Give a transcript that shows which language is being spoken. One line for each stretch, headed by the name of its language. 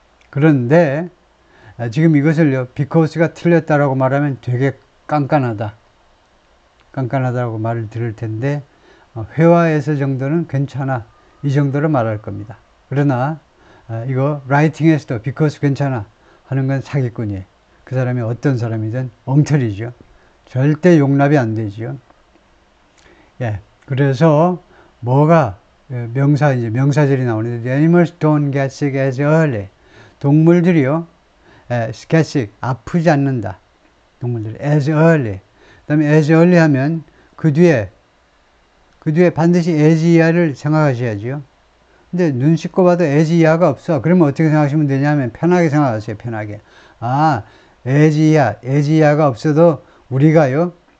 Korean: 그런데 지금 이것을요, because가 틀렸다라고 말하면 되게 깐깐하다라고 말을 들을 텐데, 회화에서 정도는 괜찮아. 이 정도로 말할 겁니다. 그러나, 이거, writing에서도 because 괜찮아. 하는 건 사기꾼이에요. 그 사람이 어떤 사람이든 엉터리죠. 절대 용납이 안 되죠. 예. 그래서, 뭐가, 이제 명사절이 나오는데,
English: the animals don't get sick as early.
Korean: 동물들이요,
English: get sick,
Korean: 아프지 않는다. 동물들이 as early. 그 다음에 as early 하면 그 뒤에 그 뒤에 반드시 에지이하를 생각하셔야죠. 근데 눈 씻고 봐도 에지이하가 없어. 그러면 어떻게 생각하시면 되냐면 편하게 생각하세요. 편하게. 아, 에지이하가 없어도 우리가요.